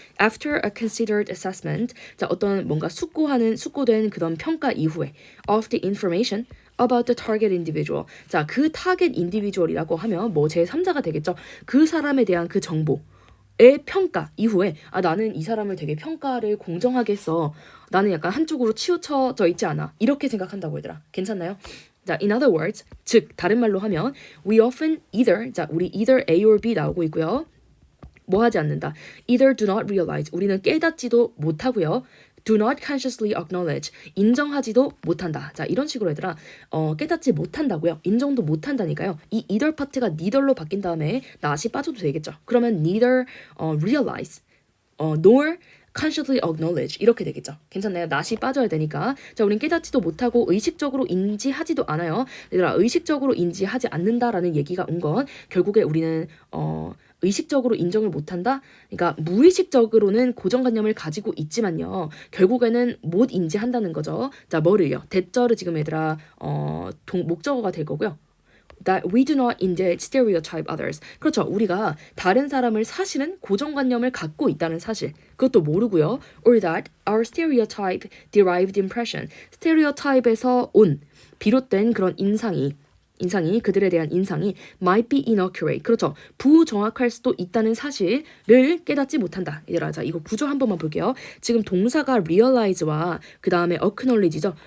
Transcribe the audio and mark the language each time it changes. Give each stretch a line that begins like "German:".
English: After a considered assessment,
Korean: 자, 어떤 뭔가 숙고된 그런 평가 이후에
English: of the information about the target individual.
Korean: 자, 그 타겟 인디비주얼이라고 하면 뭐 제3자가 되겠죠. 그 사람에 대한 그 정보. 평가 이후에 나는 이 사람을 되게 평가를 공정하게 했어. 나는 약간 한쪽으로 치우쳐져 있지 않아. 이렇게 생각한다고 얘들아. 괜찮나요? 자,
English: in other words,
Korean: 즉 다른 말로 하면
English: we often either,
Korean: 자, 우리 either A or B 나오고 있고요. 뭐 하지 않는다.
English: either do not realize,
Korean: 우리는 깨닫지도 못하고요.
English: do not consciously acknowledge,
Korean: 인정하지도 못한다. 자, 이런 식으로 얘들아 깨닫지 못한다고요. 인정도 못한다니까요. 이 either 파트가 neither로 바뀐 다음에 not이 빠져도 되겠죠. 그러면
English: neither realize nor consciously acknowledge
Korean: 이렇게 되겠죠. 괜찮나요? not이 빠져야 되니까. 자, 우린 깨닫지도 못하고 의식적으로 인지하지도 않아요. 얘들아, 의식적으로 인지하지 않는다라는 얘기가 온 건 결국에 우리는 의식적으로 인정을 못한다? 그러니까 무의식적으로는 고정관념을 가지고 있지만요. 결국에는 못 인지한다는 거죠. 자, 뭐를요? 대절을 지금 얘들아 목적어가 될 거고요.
English: That we do not indeed stereotype others.
Korean: 그렇죠. 우리가 다른 사람을 사실은 고정관념을 갖고 있다는 사실. 그것도 모르고요.
English: Or that our stereotype derived impression.
Korean: stereotype에서 온 비롯된 그런 인상이 그들에 대한 인상이
English: might be inaccurate.
Korean: 그렇죠. 부정확할 수도 있다는 사실을 깨닫지 못한다. 얘들아, 자, 이거 구조 한 번만 볼게요. 지금 동사가 realize와 그 다음에 acknowledge죠.